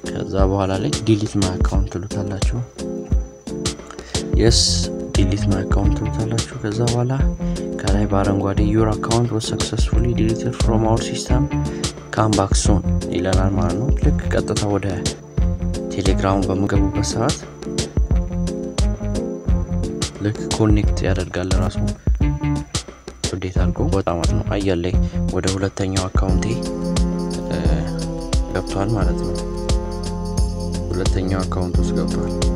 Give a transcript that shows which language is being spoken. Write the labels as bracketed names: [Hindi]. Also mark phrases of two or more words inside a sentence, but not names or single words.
[Amharic] ከዛ በኋላ ላይ [English] delete my account [Amharic] ትሉታላችሁ [English] yes delete my account [Amharic] ትሉታላችሁ ከዛ በኋላ ከላይ በአረንጓዴ [English] your account was successfully deleted from our system come back soon [Amharic] ይለናል ማለት ነው ልክ ቀጥታ ወደ ቴሌግራም በመገቡበት ሰዓት ልክ ኮኔክት ያደርጋል ራሱ update አድርጎ በጣም ነው አየር ላይ ወደ ሁለተኛው አካውንቴ ገብቷል ማለት ነው ሁለተኛው አካውንት ውስጥ ገብቷል